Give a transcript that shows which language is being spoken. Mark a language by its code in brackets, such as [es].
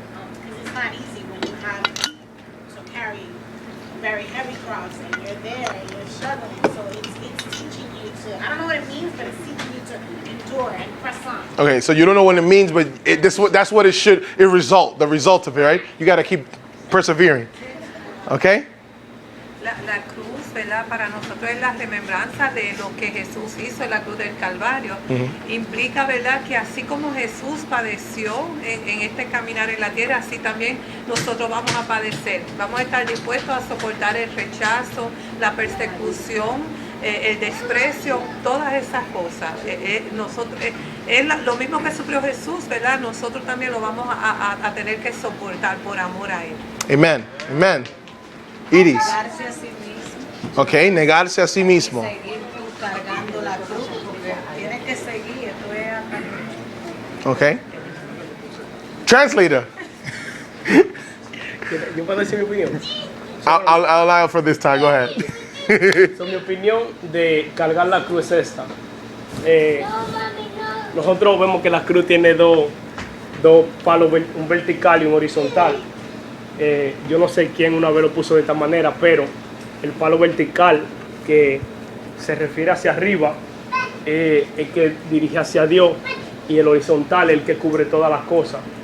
[en] Because it's not easy when you have to carry a very heavy cross and you're there and you're struggling. So it's teaching you to, I don't know what it means, but it's teaching you to endure and press on. Okay, so you don't know what it means, but that's what the result of it, right? You got to keep persevering. Okay? [es] La cruz, ¿verdad? Para nosotros es la remembranza de lo que Jesús hizo en la cruz del Calvario. Implica, ¿verdad? Que así como Jesús padeció en este caminar en la tierra, así también nosotros vamos a padecer. Vamos a estar dispuestos a soportar el rechazo, la persecución, el desprecio, todas esas cosas. Nosotros, es lo mismo que sufrió Jesús, ¿verdad? Nosotros también lo vamos a tener que soportar por amor a Él. Amen. Amen. Iris. Negarse a sí mismo. Okay, negarse a sí mismo. Seguir tú cargando la cruz, porque tienes que seguir, esto es hasta [en] Okay. Translator. [es] ¿Yo puedo decir mi opinión? [en] I'll allow for this time. Go ahead. [es] So, mi opinión de cargar la cruz es esta. Nosotros vemos que la cruz tiene dos palos, un vertical y un horizontal. Yo no sé quién una vez lo puso de esta manera, pero el palo vertical que se refiere hacia arriba el que dirige hacia Dios, y el horizontal el que cubre todas las cosas.